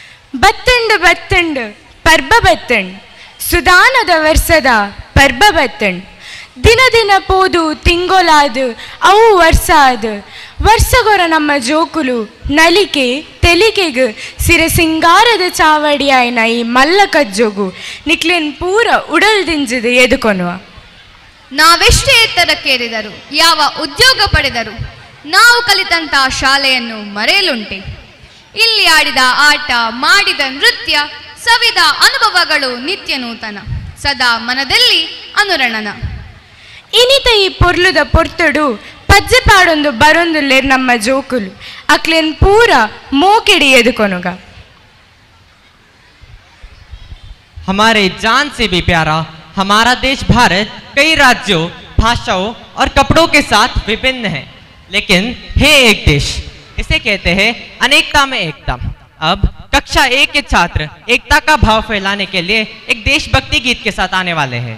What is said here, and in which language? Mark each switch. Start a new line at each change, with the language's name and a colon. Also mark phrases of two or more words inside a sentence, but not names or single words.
Tulu: ಬತ್ತಂಡು ಬತ್ತಂಡು ಪರ್ಬ ಬತ್ತಂಡ್ ಸುದಾನದ ವರ್ಷದ ಪರ್ಬ ಬತ್ತಂಡ್ ದಿನ ದಿನ ಪೋದು ತಿಂಗೊಲಾದು ಅವು ವರ್ಷ ಅದು ವರ್ಷಗೊರ ನಮ್ಮ ಜೋಕುಲು ನಲಿಕೆ ತೆಲಿಕೆಗು ಸಿರೆ ಸಿಂಗಾರದ ಚಾವಡಿ ಆಯ್ನ ಈ ಮಲ್ಲ ಕಜ್ಜೋಗು ನಿಕ್ಲೇನ್ ಪೂರ ಉಡಲ್ ದಿಂಜದು ಎದುಕೊನುವ.
Kannada: ನಾವೆಷ್ಟೇ ಎತ್ತರಕ್ಕೇರಿದರು, ಯಾವ ಉದ್ಯೋಗ ಪಡೆದರು, ನಾವು ಕಲಿತಂತಹ ಶಾಲೆಯನ್ನು ಮರೆಯಲುಂಟೆ? ಇಲ್ಲಿ ಆಡಿದ ಆಟ, ಮಾಡಿದ ನೃತ್ಯ, ಸವಿದ ಅನುಭವಗಳು ನಿತ್ಯ ನೂತನ, ಸದಾ ಮನದಲ್ಲಿ ಅನುರಣನ.
Tulu: ಇನಿತ ಈ ಪೊರ್ಲುದ ಪೊರ್ತುಡು ಪಜ್ಜೆ ಪಾಡೊಂದು ಬರೊಂದುಲ್ಲೇರ್ ನಮ್ಮ ಜೋಕುಲು ಅಕ್ಲೇನ್ ಪೂರ ಮೋಕೆಡಿ ಎದುಕೊನುಗ.
Hindi: हमारे जान से भी प्यारा हमारा देश भारत कई राज्यों, भाषाओं और कपड़ों के साथ विभिन्न है, लेकिन है एक देश. इसे कहते हैं अनेकता में एकता. अब कक्षा 1 के छात्र एकता का भाव फैलाने के लिए एक देशभक्ति गीत के साथ आने वाले हैं.